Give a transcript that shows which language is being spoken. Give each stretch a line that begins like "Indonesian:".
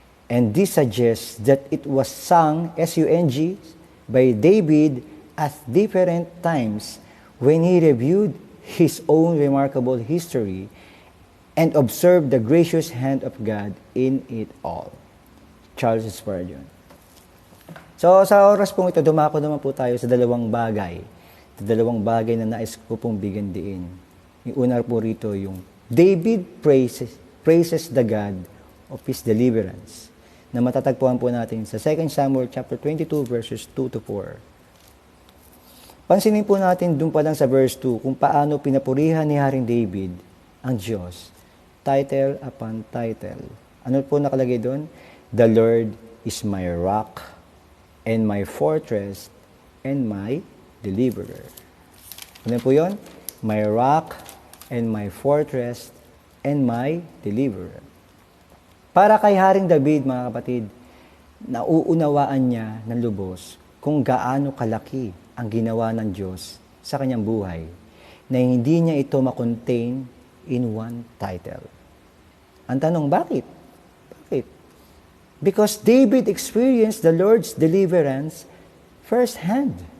English: And this suggests that it was sung, S-U-N-G, by David at different times when he reviewed his own remarkable history and observed the gracious hand of God in it all. Charles Spurgeon.
Filipino: So, sa oras pong ito, dumako naman po tayo sa dalawang bagay. Na nais ko pong bigyan diin. Yung una po rito, yung
English: David praises the God of his deliverance,
Filipino: na matatagpuan po natin sa 2 Samuel chapter 22 verses 2 to 4. Pansinin po natin doon pa lang sa verse 2 kung paano pinapurihan ni Haring David ang Diyos.
English: Title upon title.
Filipino: Ano po nakalagay doon?
English: The Lord is my rock and my fortress and my deliverer.
Filipino: Ano po yun?
English: My rock and my fortress and my deliverer.
Filipino: Para kay Haring David, mga kapatid, nauunawaan niya ng lubos kung gaano kalaki ang ginawa ng Diyos sa kanyang buhay na hindi niya ito makontain
English: in one title.
Filipino: Ang tanong, bakit? Bakit?
English: Because David experienced the Lord's deliverance firsthand.